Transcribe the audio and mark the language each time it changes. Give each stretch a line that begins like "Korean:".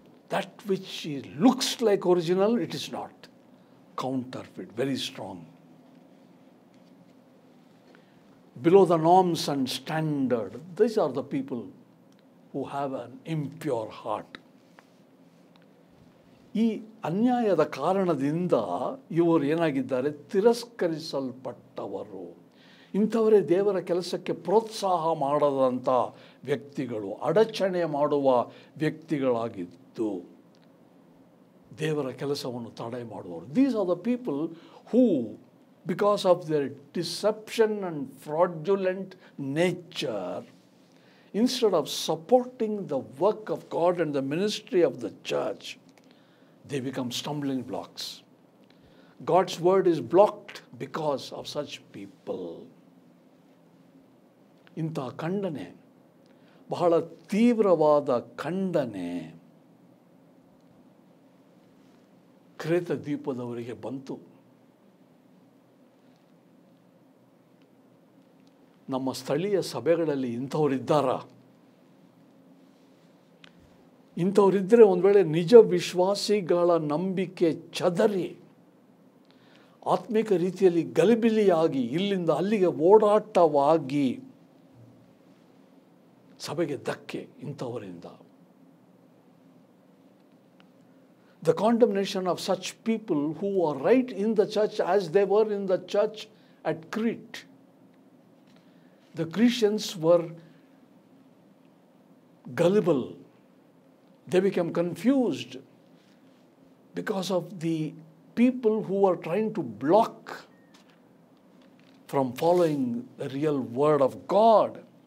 English: That which looks like original, it is not. Counterfeit, very strong. Below the norms and standard, these are the people who have an impure heart.
Kannada: ಈ ಅನ್ಯಾಯದ ಕಾರಣದಿಂದ ಇವರು ಏನಾಗಿದ್ದಾರೆ? ತಿರಸ್ಕರಿಸಲ್ಪಟ್ಟವರು. ಇಂಥವರೇ ದೇವರ ಕೆಲಸಕ್ಕೆ ಪ್ರೋತ್ಸಾಹ ಮಾಡದಂಥ ವ್ಯಕ್ತಿಗಳು, ಅಡಚಣೆ ಮಾಡುವ ವ್ಯಕ್ತಿಗಳಾಗಿದ್ದು ದೇವರ ಕೆಲಸವನ್ನು ತಡೆ ಮಾಡುವವರು.
English: These are the people who, because of their deception and fraudulent nature, instead of supporting the work of God and the ministry of the church, they become stumbling blocks. God's word is blocked because of such people.
Kannada: ಇಂಥ ಖಂಡನೆ, ಬಹಳ ತೀವ್ರವಾದ ಖಂಡನೆ Crete ದ್ವೀಪದವರಿಗೆ ಬಂತು. ನಮ್ಮ ಸ್ಥಳೀಯ ಸಭೆಗಳಲ್ಲಿ ಇಂಥವರಿದ್ದಾರಾ? ಇಂಥವರಿದ್ದರೆ ಒಂದು ವೇಳೆ ನಿಜ ವಿಶ್ವಾಸಿಗಳ ನಂಬಿಕೆ ಚದರಿ ಆತ್ಮಿಕ ರೀತಿಯಲ್ಲಿ ಗಲಿಬಿಲಿಯಾಗಿ ಇಲ್ಲಿಂದ ಅಲ್ಲಿಗೆ ಓಡಾಟವಾಗಿ ಸಭೆಗೆ ಧಕ್ಕೆ ಇಂಥವರಿಂದ.
English: The condemnation of such people who are right in the church as they were in the church at Crete. The Christians were gullible. They became confused because of the people who are trying to block from following the real word of God.